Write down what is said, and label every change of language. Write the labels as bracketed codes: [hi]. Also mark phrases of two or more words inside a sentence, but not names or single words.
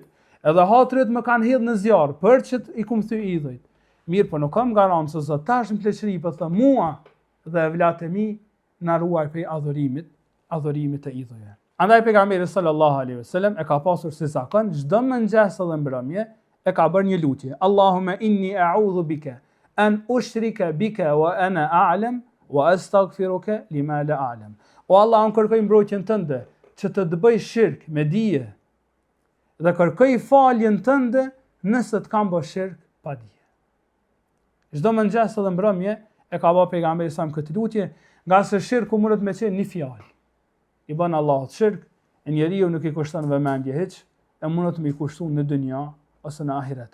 [sq] Edhe hatryt më kanë hedh në zjarr për që i kum thy idhujt. Mirë, po nuk kam garancë se Zot tash në pleqëri po thë mua dhe vllatë e mi na ruaj prej adhurimit të idhujve. Andaj pejgamberi [ar] صلى الله عليه وسلم [sq] e ka pasur si zakon çdo mëngjes dhe mbrëmje e ka bërë një lutje. [ar] اللهم إني أعوذ بك أن أشرك بك وأنا أعلم وأستغفرك لما لا أعلم. [sq] O Allah, unë kërkoj mbrojtjen tënde që të bëj shirk me dije dhe kërkoj faljen tënde nëse të kam bërë shirk pa dije. Çdo mëngjes dhe mbrëmje e ka bërë pejgamberi sa këtë lutje, nga se shirku mundet me qenë një fjalë. I bën Allahut shirk, e njeriu nuk i kushton vëmendje hiç, e mundet me i kushtu në dynja ose në ahiret.